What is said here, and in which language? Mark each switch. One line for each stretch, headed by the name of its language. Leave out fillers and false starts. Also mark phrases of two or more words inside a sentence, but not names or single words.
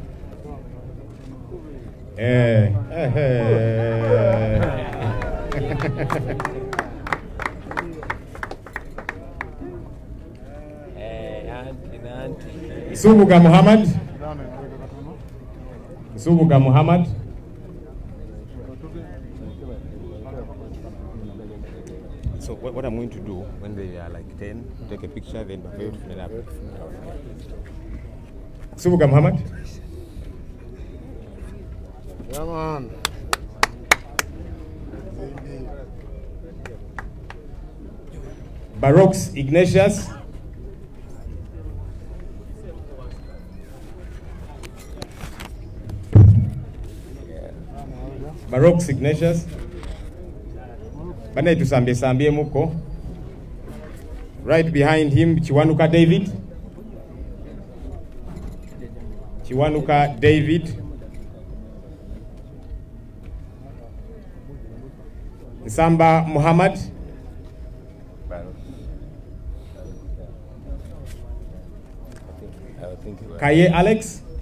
English: Subuga Muhammad. Subuga Muhammad. So what I'm going to do when they are like 10, take a picture, then fill it up. Subuga Muhammad. Yeah, man. Barox Ignatius. Barox Ignatius.
Ganda: Bana tusambie muko.
English: Right behind him, Chiwanuka David. Chiwanuka David. Samba Muhammad. Kaye Alex.